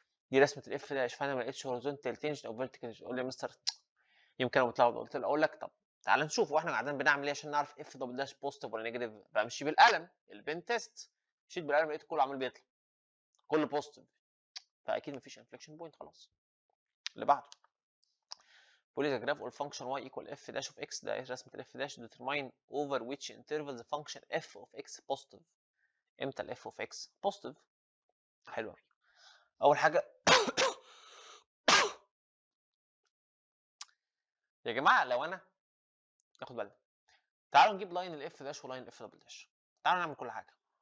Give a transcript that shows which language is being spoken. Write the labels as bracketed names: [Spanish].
[Arabic] دي رسمه الاف داش، فانا ما لقيتش هوريزونتال تنجن او فيرتيكال. قول لي يا مستر يمكن انا متلخبط. قلت له اقول لك طب تعال نشوف واحنا قاعدين بنعمل ايه عشان نعرف اف دبل داش بوزيتيف ولا نيجاتيف. بمشي بالقلم البين تيست، مشيت بالقلم لقيت كله عمال بيطلع، كله بوزيتيف، فاكيد مفيش انفليكشن بوينت. خلاص اللي بعده. بيقول لي [English] the graph of function y equal f dash of x. [Arabic] ده رسمه الاف داش [English] determine over which interval the function f of x positive. [Arabic] امتى ال f of x positive؟ حلو قوي. اول حاجه يا جماعه لو انا ناخد بالنا، تعالوا نجيب لاين الاف داش ولاين الاف دبل داش. تعالوا نعمل كل حاجه.